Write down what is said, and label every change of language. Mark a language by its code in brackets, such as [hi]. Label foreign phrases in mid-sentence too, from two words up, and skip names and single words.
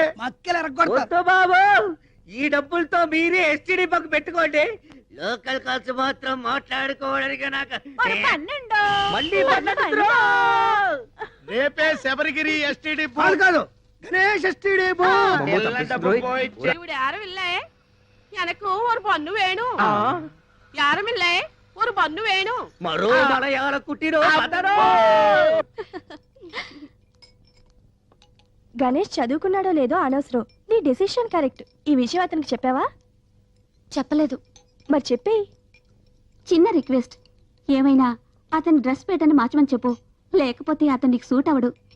[te] మక్కలు ఎరగొడతారు. వద్దు బాబు, ఈ డబ్బులతో మీరే [en] STD bunk [te] పెట్టుకోండి. [en] local calls [te] మాత్రం మాట్లాడుకోవడానికి నాకు మళ్ళీ రేపే శబరిగిరి ఎస్టీడీ వాళ్ళు కాదు, గణేష్ [en] STD booth. [ta] இவரு யாரும் இல்ல எனக்கு ஒரு பொண்ணு வேணும். யாரும் இல்ல ஒரு பொண்ணு வேணும். [te] మరో మలయాళ కుట్టిరో గణేష్ చదువుకున్నాడో లేదో అనవసరం. నీ [en] decision correct. [te] ఈ విషయం అతనికి చెప్పావా? చెప్పలేదు. మరి చెప్పేయి. చిన్న రిక్వెస్ట్, ఏమైనా అతని [en] dress pattern [te] మార్చమని చెప్పు, లేకపోతే అతనికి సూట్ అవడు.